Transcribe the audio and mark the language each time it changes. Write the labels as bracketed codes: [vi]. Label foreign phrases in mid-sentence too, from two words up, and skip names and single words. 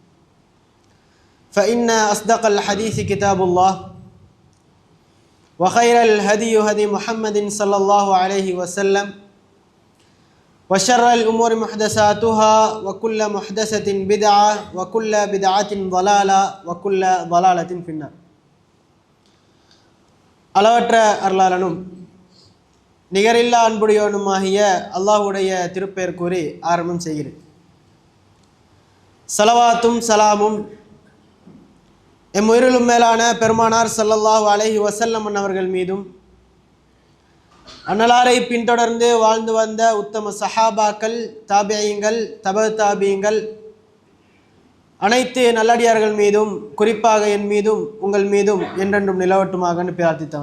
[ar] فإن أصدق الحديث كتاب الله وخير الهدي هدي محمد صلى الله عليه وسلم وشر الأمور محدثاتها وكل محدثة بدعة وكل بدعة ضلالة وكل ضلالة في النار. [ta] அளவற்ற அருளாளனும் நிகரில்லா அன்புடையோனுமாகிய அல்லாஹ்வுடைய திருப்பெயர் கூறி ஆரம்பம் செய்கிறேன். ஸலவாத்தும் சலாமும் எம் உயிரிலும் மேலான பெருமானார் [ar] صلى الله عليه وسلم [ta] அவர்கள் மீதும் அன்னலாரை பின்தொடர்ந்து வாழ்ந்து வந்த உத்தம சஹாபாக்கள், தாபியீங்கள், தப தாபியீங்கள், அனைத்து நல்லடியார்கள் மீதும் குறிப்பாக என் மீதும் உங்கள் மீதும் என்றென்றும் நிலவட்டுமாக பிரார்த்தித்தவன.